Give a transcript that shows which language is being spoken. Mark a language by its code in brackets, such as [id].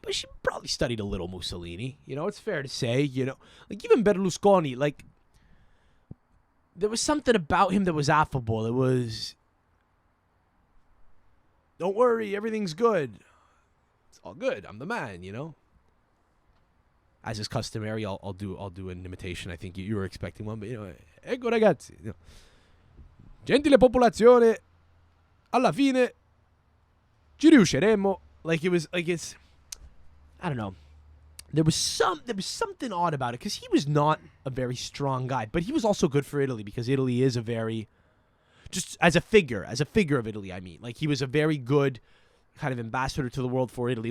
[en] But she probably studied a little Mussolini. It's fair to say, like even Berlusconi, like there was something about him that was affable. It was, don't worry, everything's good. It's all good. I'm the man, As is customary, I'll do an imitation. I think you were expecting one, but [it] ecco ragazzi. Gentile popolazione, alla fine ci riusciremo. [en] Like it was like it's, I don't know. There was something odd about it because he was not a very strong guy, but he was also good for Italy because Italy is a very, just as a figure of Italy, I mean. Like he was a very good kind of ambassador to the world for Italy.